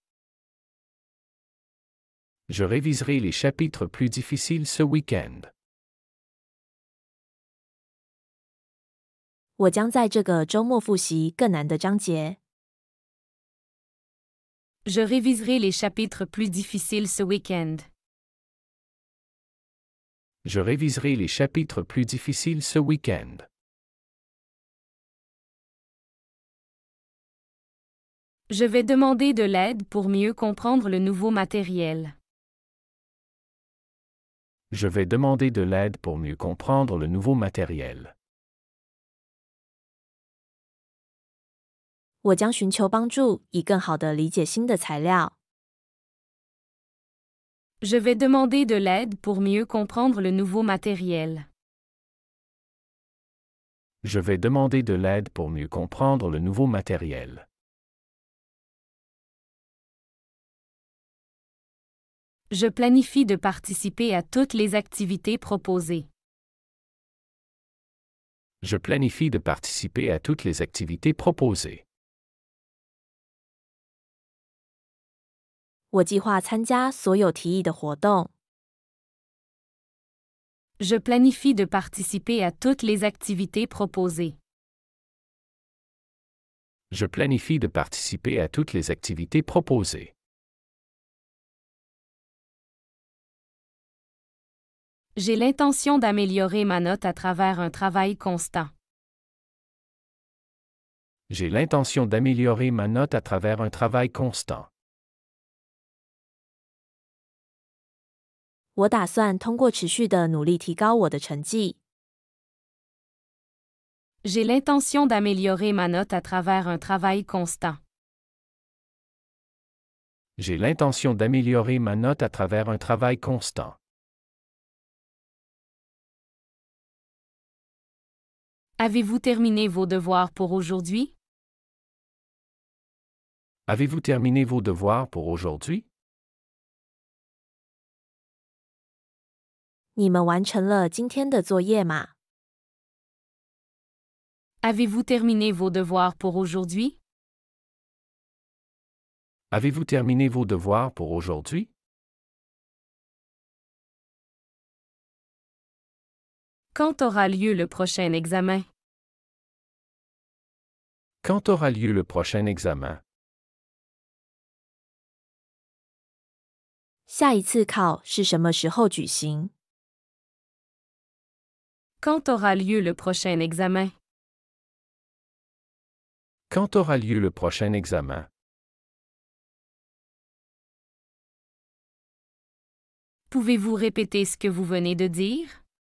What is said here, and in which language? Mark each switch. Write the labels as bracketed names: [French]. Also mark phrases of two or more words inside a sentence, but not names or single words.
[French] Je réviserai les chapitres plus difficiles ce week-end. [Chinese] 我将在这个周末复习更难的章节。 [French] Je réviserai les chapitres plus difficiles ce week-end. Je réviserai les chapitres plus difficiles ce week-end. Je vais demander de l'aide pour mieux comprendre le nouveau matériel. Je vais demander de l'aide pour mieux comprendre le nouveau matériel. [Chinese] 我将寻求帮助，以更好地理解新的材料。 [French] Je vais demander de l'aide pour mieux comprendre le nouveau matériel. Je vais demander de l'aide pour mieux comprendre le nouveau matériel. Je planifie de participer à toutes les activités proposées. Je planifie de participer à toutes les activités proposées. [Chinese] 我计划参加所有提议的活动。 [French] Je planifie de participer à toutes les activités proposées. Je planifie de participer à toutes les activités proposées. J'ai l'intention d'améliorer ma note à travers un travail constant. J'ai l'intention d'améliorer ma note à travers un travail constant. [Chinese] 我打算通过持续的努力提高我的成绩。 [French] J'ai l'intention d'améliorer ma note à travers un travail constant. J'ai l'intention d'améliorer ma note à travers un travail constant. Avez-vous terminé vos devoirs pour aujourd'hui? Avez-vous terminé vos devoirs pour aujourd'hui? [Chinese] 你们完成了今天的作业吗？ [French] Avez-vous terminé vos devoirs pour aujourd'hui? Avez-vous terminé vos devoirs pour aujourd'hui? Quand aura lieu le prochain examen? Quand aura lieu le prochain examen? [Chinese] 下一次考是什么时候举行？ [French] Quand aura lieu le prochain examen? Quand aura lieu le prochain examen? Pouvez-vous répéter ce que vous venez de dire?